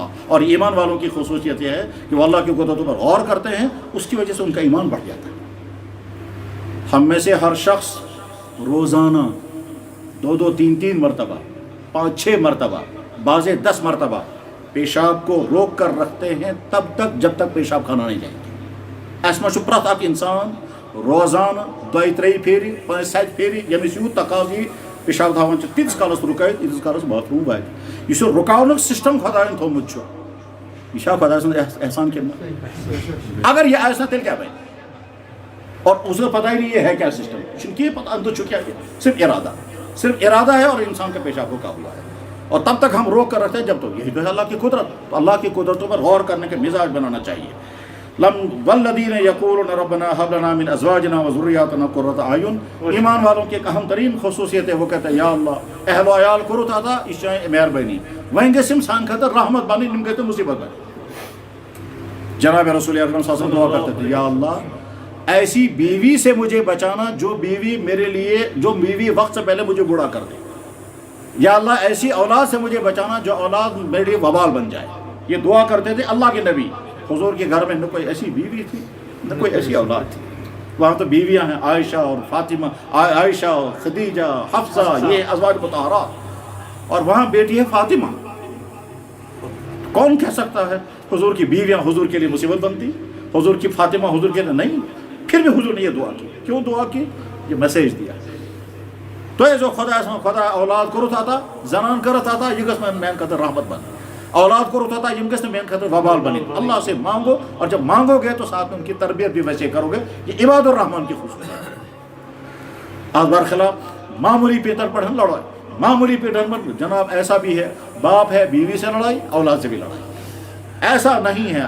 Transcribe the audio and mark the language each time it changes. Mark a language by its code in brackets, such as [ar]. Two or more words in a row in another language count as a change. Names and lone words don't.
[ur] اور ایمان والوں کی خصوصیت یہ ہے کہ وہ اللہ کی قدرتوں پر غور کرتے ہیں, اس کی وجہ سے ان کا ایمان بڑھ جاتا ہے. ہم میں سے ہر شخص روزانہ 2-2 3-3 مرتبہ 5-6 مرتبہ بعض 10 مرتبہ پیشاب کو روک کر رکھتے ہیں تب تک جب تک پیشاب کھانا نہیں جائے گی. [ks] ایسا چھُ پرٛٮ۪تھ اکھ انسان روزانہ 2-3 پھیرِ 5-7 پھیرِ ییٚمِس یوٗت تقاضہٕ یی پیشاب تھاوان چھِ تیٖتِس کالس رُکٲیِتھ ییٖتِس کالس باتھ روٗم واتہِ. یُس یہِ رُکاونُک سسٹم خۄدایَن تھوٚومُت چھُ یہ چھا خۄداے سُنٛد احسان کِنہٕ؟ اگر یہ آسہِ نا تیٚلہِ کیٛاہ بنہِ؟ [ur] اور اس کو پتہ ہی نہیں یہ ہے کیا سسٹم. [ks] چھُنہٕ کینٛہہ پتہ اندر چھُ کیا [ur] صرف ارادہ ہے اور انسان کے پیشاب کو قابو ہے. اور تب تک ہم روک کر رکھتے ہیں جب تک. یہی تو ہے اللہ کی قدرت. تو اللہ کی قدرتوں پر غور کرنے کا مزاج بنانا چاہیے. [ar] والذین یقولون ربنا هب لنا من ازواجنا وذریاتنا قرۃ اعین. [ur] ایمان والوں کی ایک اہم ترین خصوصیت ہے, وہ کہتے ہیں یا اللہ اہل و عیال [ks] کوٚرُتھ عطا, یہ چھِ مہربانی. وۄنۍ گٔژھۍ یِم سانہِ خٲطرٕ رحمت بنٕنۍ, یِم گٔے تہٕ مصیبت بنٕنۍ. [ur] جناب رسول اکرم صلی اللہ علیہ وسلم دعا کرتے تھے یا اللہ ایسی بیوی سے مجھے بچانا جو بیوی وقت سے پہلے مجھے بوڑھا کر دے. یا اللہ ایسی اولاد سے مجھے بچانا جو اولاد میرے لیے وبال بن جائے. یہ دعا کرتے تھے اللہ کے نبی. حضور کے گھر میں نہ کوئی ایسی بیوی تھی نہ کوئی ایسی اولاد تھی. وہاں تو بیویاں ہیں عائشہ اور فاطمہ, عائشہ خدیجہ حفصہ, یہ ازواج مطہرات, اور وہاں بیٹی ہے فاطمہ. کون کہہ سکتا ہے حضور کی بیویاں حضور کے لیے مصیبت بنتی؟ حضور کی فاطمہ حضور کے لیے نہیں. پھر بھی حضور نے یہ دعا کی. کیوں دعا کی؟ یہ میسیج دیا. تو جو خدا [ks] اولاد کوٚرُتھ عطا, زنان کٔرٕتھ عطا, یہ گژھِ میانہِ خٲطرٕ رحمت بنٕنۍ. اولاد کوٚرُتھ عطا, یِم گژھِ نہٕ میانہِ خٲطرٕ وبال بنٕنۍ. [ur] اللہ سے مانگو, اور جب مانگو گے تو ساتھ میں ان کی تربیت بھی ویسے کرو گے. یہ عباد الرحمان کی خصوصیت ہے. آج برخلاف معمولی پیٹر پر لڑائی, معمولی پیٹر پر جناب ایسا بھی ہے باپ ہے بیوی سے لڑائی, اولاد سے بھی لڑائی. ایسا نہیں ہے.